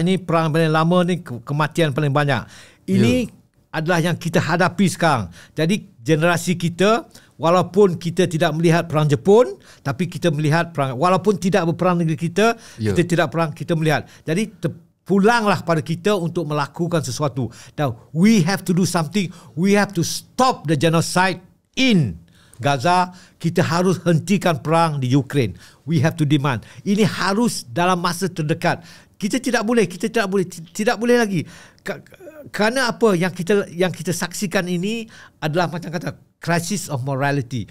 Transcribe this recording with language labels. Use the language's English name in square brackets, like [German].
[Malay] Ini perang paling lama ni, kematian paling banyak. Ini adalah yang kita hadapi sekarang. Jadi generasi kita, walaupun kita tidak melihat perang Jepun, tapi kita melihat perang, walaupun tidak berperang negeri kita, kita tidak perang, kita melihat. Jadi pulanglah pada kita untuk melakukan sesuatu. Dan [English] we have to do something. We have to stop the genocide in Gaza. [Malay] Kita harus hentikan perang di Ukraine. [English] We have to demand. [Malay] Ini harus dalam masa terdekat. Kita tidak boleh lagi. Kerana apa yang kita saksikan ini adalah macam kata [English] crisis of morality.